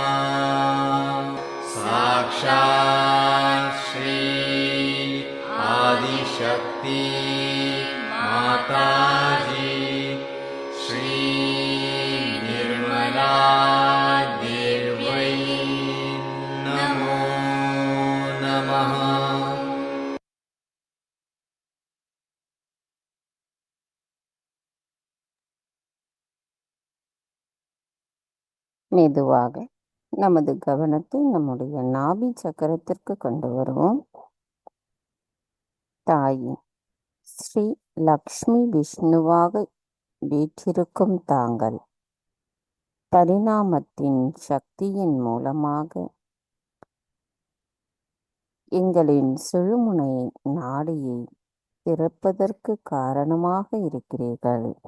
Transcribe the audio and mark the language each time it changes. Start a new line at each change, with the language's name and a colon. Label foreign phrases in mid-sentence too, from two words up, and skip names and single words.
Sanskrit: साक्षात् श्री आदिशक्ति माताजी श्री निर्मला देव्यै नमो नमः।
Tamil: மெதுவாக நமது கவனத்தை நம்முடைய நாபி சக்கரத்திற்கு கொண்டு வருவோம். தாயின் ஸ்ரீ லக்ஷ்மி விஷ்ணுவாக வீற்றிருக்கும் தாங்கள் பரிணாமத்தின் சக்தியின் மூலமாக எங்களின் சுழுமுனை நாடியை திறப்பதற்கு காரணமாக இருக்கிறீர்கள்.